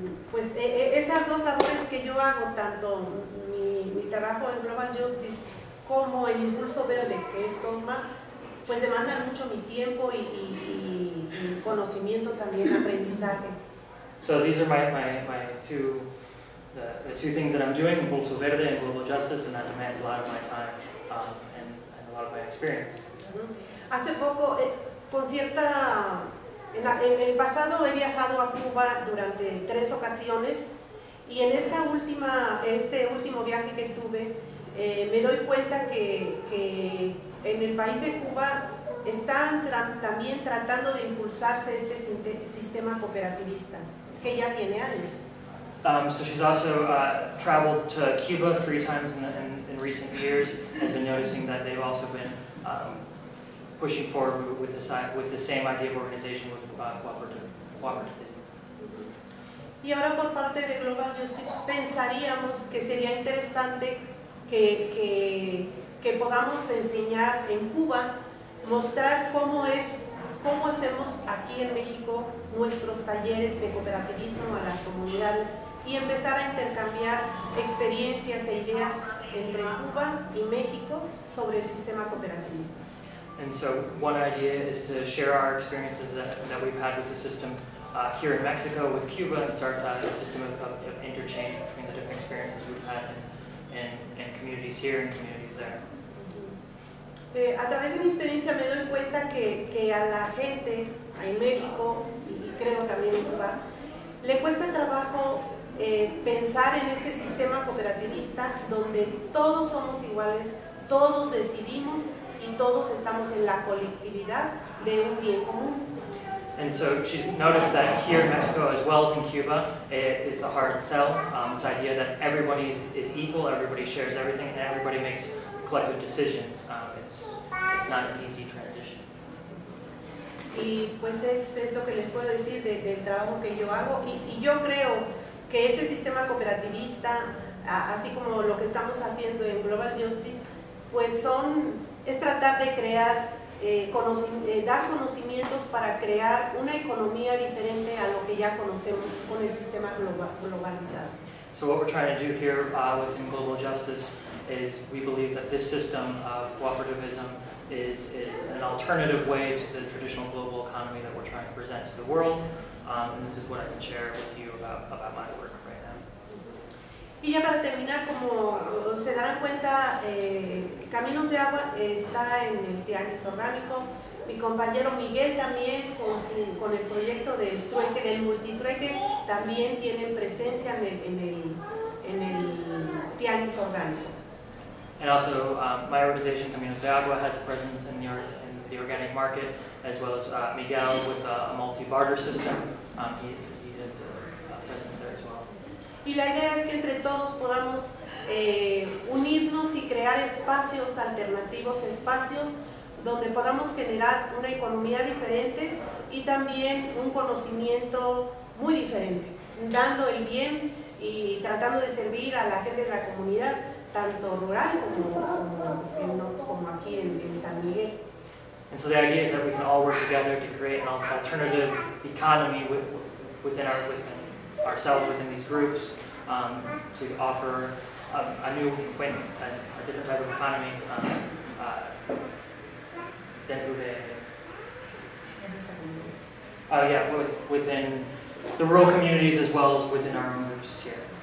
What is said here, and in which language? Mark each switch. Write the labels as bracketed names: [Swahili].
[Spanish] Pues esas dos labores que yo hago, tanto mi trabajo en Global Justice como en Impulso Verde, que es TOSMA, pues demandan mucho mi tiempo y conocimiento también, aprendizaje. [English] So these are my two, the two things that I'm doing, Impulso Verde and Global Justice, and that demands a lot of my time and a lot of my experience. [Spanish] Hace poco, en el pasado he viajado a Cuba durante 3 ocasiones y en este último viaje que tuve me doy cuenta que en el país de Cuba están también tratando de impulsarse este sistema cooperativista que ya tiene años. [English] So she's also traveled to Cuba 3 times in recent years, has been noticing that they've also been pushing forward with the same idea of organization with cooperativism. [Spanish] Y ahora por parte de Global Justice pensaríamos que sería interesante que podamos enseñar en Cuba, mostrar cómo hacemos aquí en México nuestros talleres de cooperativismo a las comunidades y empezar a intercambiar experiencias e ideas entre Cuba y México sobre el sistema cooperativista. [English] And so one idea is to share our experiences that we've had with the system here in Mexico with Cuba and start a system of interchange between the different experiences we've had in communities here and communities there. [Spanish] A través de mi experiencia me doy cuenta que a la gente en México y creo también en Cuba le cuesta trabajo pensar en este sistema cooperativista donde todos somos iguales, todos decidimos y todos estamos en la colectividad de un bien común. [English] And so she's noticed that here in Mexico as well as in Cuba, it's a hard sell. This idea that everybody is equal, everybody shares everything, and everybody makes collective decisions. It's not an easy transition. [Spanish] Y pues es lo que les puedo decir del trabajo que yo hago. Y yo creo que este sistema cooperativista, así como lo que estamos haciendo en Global Justice, pues es tratar de crear, dar conocimientos para crear una economía diferente a lo que ya conocemos con el sistema globalizado. [English] So what we're trying to do here within Global Justice is we believe that this system of cooperativism is an alternative way to the traditional global economy that we're trying to present to the world. And this is what I can share with you about my work right now. [Spanish] Y ya para terminar, como se darán cuenta, Caminos de Agua está en el Tiangus orgánico. Mi compañero Miguel también, con el proyecto del Multitrueque, también tienen presencia en el Tiangus orgánico. [English] And also, my organization, Caminos de Agua, has a presence in the organic market, as well as Miguel with a multi-barter system. He has a presence there as well. [Spanish] Y la idea es que entre todos podamos unirnos y crear espacios alternativos, espacios donde podamos generar una economía diferente y también un conocimiento muy diferente, dando el bien y tratando de servir a la gente de la comunidad, tanto rural como aquí en San Miguel. [English] And so the idea is that we can all work together to create an alternative economy within ourselves, within these groups, to offer a different type of economy within the rural communities as well as within our own groups here.